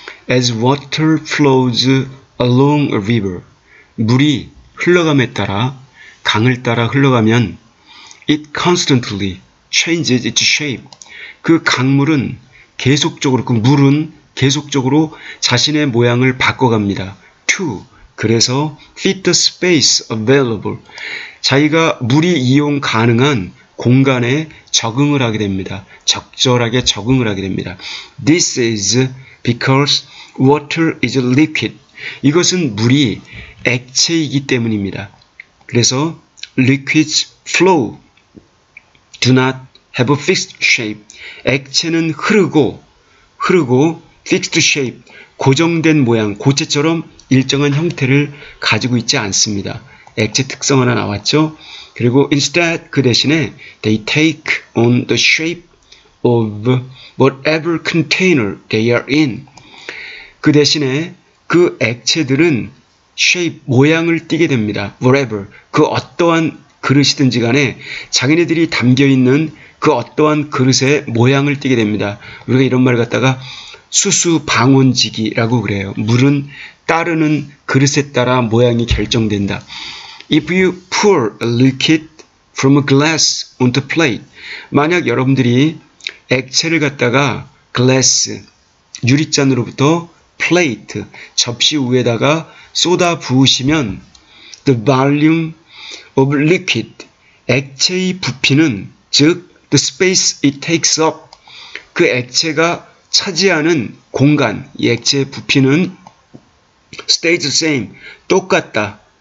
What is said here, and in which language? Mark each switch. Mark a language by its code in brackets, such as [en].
[en] As water flows along a river, [ko] 물이 흘러감에 따라 강을 따라 흘러가면 [en] it constantly changes its shape. [ko] 그 강물은 계속적으로, 그 물은 계속적으로 자신의 모양을 바꿔갑니다. [en] To, [ko] 그래서 [en] fit the space available. [ko] 자기가 물이 이용 가능한 공간에 적응을 하게 됩니다. 적절하게 적응을 하게 됩니다. [en] This is because water is liquid. [ko] 이것은 물이 액체이기 때문입니다. 그래서 [en] liquids flow, do not have a fixed shape. [ko] 액체는 흐르고 [en] fixed shape, [ko] 고정된 모양, 고체처럼 일정한 형태를 가지고 있지 않습니다. 액체 특성 하나 나왔죠? 그리고 [en] instead, [ko] 그 대신에 [en] they take on the shape of whatever container they are in. [ko] 그 대신에 그 액체들은 [en] shape, [ko] 모양을 띠게 됩니다. [en] whatever, [ko] 그 어떠한 그릇이든지 간에 자기네들이 담겨있는 그 어떠한 그릇의 모양을 띠게 됩니다. 우리가 이런 말을 갖다가 수수방원지기라고 그래요. 물은 따르는 그릇에 따라 모양이 결정된다. [en] If you pour a liquid from a glass onto a plate, [ko] 만약 여러분들이 액체를 갖다가 [en] glass, [ko] 유리잔으로부터 [en] plate, [ko] 접시 위에다가 쏟아 부으시면 [en] the volume of liquid, [ko] 액체의 부피는, 즉 [en] the space it takes up, [ko] 그 액체가 차지하는 공간, 이 액체의 부피는 [en] stays the same, [ko] 똑같다.